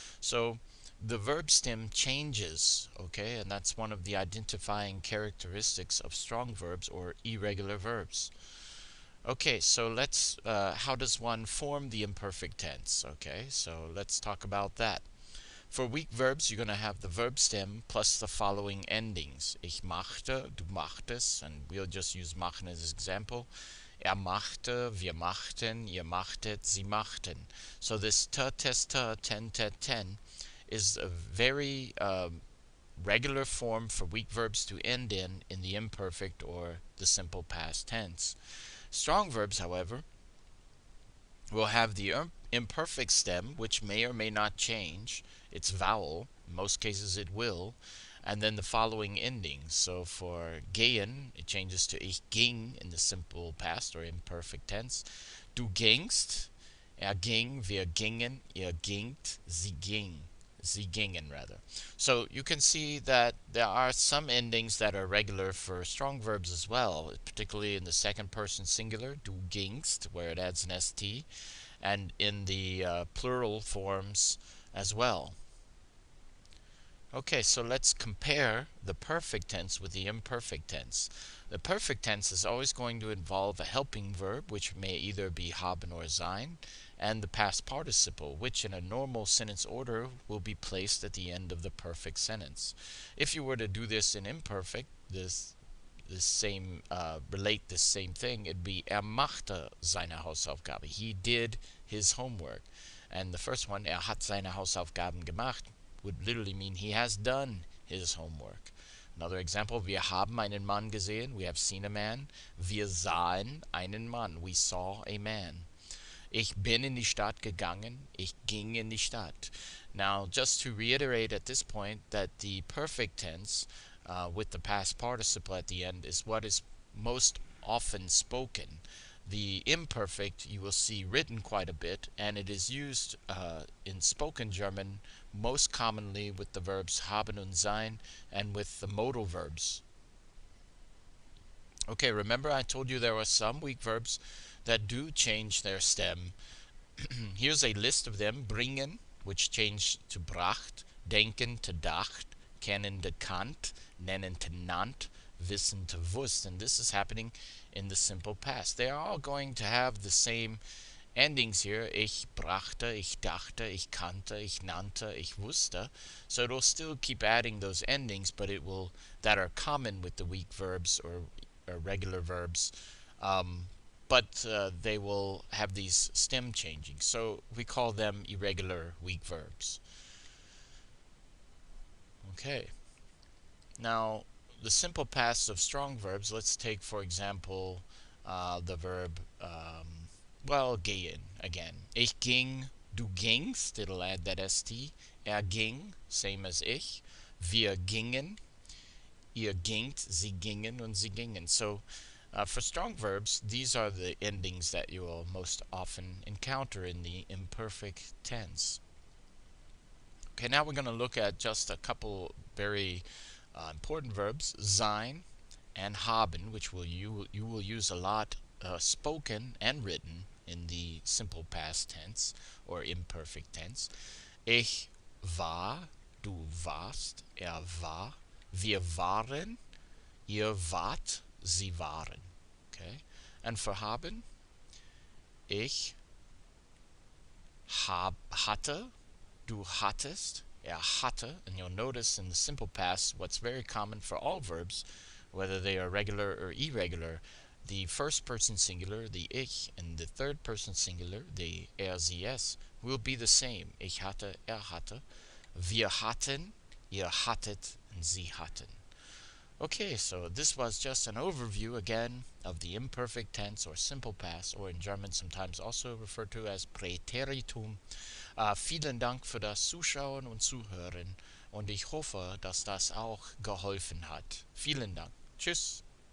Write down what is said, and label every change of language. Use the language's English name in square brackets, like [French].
[English] So the verb stem changes, okay, and that's one of the identifying characteristics of strong verbs or irregular verbs. Okay, so let's, how does one form the imperfect tense? Okay, so let's talk about that. For weak verbs, you're going to have the verb stem plus the following endings. [German] Ich machte, du machtest, [English] and we'll just use machen as an example. [German] Er machte, wir machten, ihr machtet, sie machten. [English] So this te, tes, te, ten, tet, ten is a very regular form for weak verbs to end in the imperfect or the simple past tense. Strong verbs, however, will have the imperfect stem, which may or may not change its vowel. In most cases it will. And then the following endings. So for gehen, it changes to ich ging in the simple past or imperfect tense. [German] Du gingst, ging, wir gingen, ihr gingt, sie ging. Sie gingen, [English] rather. So you can see that there are some endings that are regular for strong verbs as well, particularly in the second person singular, du gingst, where it adds an st, and in the plural forms as well. Okay, so let's compare the perfect tense with the imperfect tense. The perfect tense is always going to involve a helping verb, which may either be haben or sein, and the past participle, which in a normal sentence order will be placed at the end of the perfect sentence. If you were to do this in imperfect, relate this same thing, it'd be [German] machte seine Hausaufgabe. [English] He did his homework. And the first one, [German] hat seine Hausaufgaben gemacht, [English] would literally mean he has done his homework. Another example, [German] wir haben einen Mann gesehen, [English] we have seen a man. [German] Wir sahen einen Mann, [English] we saw a man. [German] Ich bin in die Stadt gegangen, ich ging in die Stadt. [English] Now, just to reiterate at this point that the perfect tense with the past participle at the end is what is most often spoken. The imperfect you will see written quite a bit, and it is used in spoken German most commonly with the verbs haben und sein and with the modal verbs. Okay, remember I told you there were some weak verbs that do change their stem. Here's a list of them. Bringen, which changed to bracht, denken to dacht, kennen to kannt, nennen to nannt, wissen to wusst, and this is happening in the simple past. They are all going to have the same endings here, [German] ich brachte, ich dachte, ich kannte, ich nannte, ich wusste. [English] So it'll still keep adding those endings, but it will, that are common with the weak verbs or regular verbs, um, but they will have these stem changing. So we call them irregular weak verbs. Okay. Now, the simple past of strong verbs, let's take, for example, the verb, well, gehen again. [German] Ich ging, du gingst, [English] it'll add that st. [German] Er ging, [English] same as [German] ich. Wir gingen, ihr gingt, sie gingen, und sie gingen. [English] So, for strong verbs, these are the endings that you will most often encounter in the imperfect tense. Okay, now we're going to look at just a couple very important verbs, sein and haben, which you will use a lot spoken and written in the simple past tense or imperfect tense. [German] Ich war, du warst, er war, wir waren, ihr wart, sie waren. [English] Okay, and for haben, [German] ich hatte, du hattest, er hatte, [English] and you'll notice in the simple past what's very common for all verbs, whether they are regular or irregular. The first person singular, the ich, and the third person singular, the er, sie, es, will be the same. [German] Ich hatte, er hatte, wir hatten, ihr hattet, and sie hatten. [English] Okay, so this was just an overview again of the imperfect tense or simple past, or in German sometimes also referred to as Präteritum. [German] Vielen Dank für das Zuschauen und Zuhören und ich hoffe, dass das auch geholfen hat. Vielen Dank. Tschüss.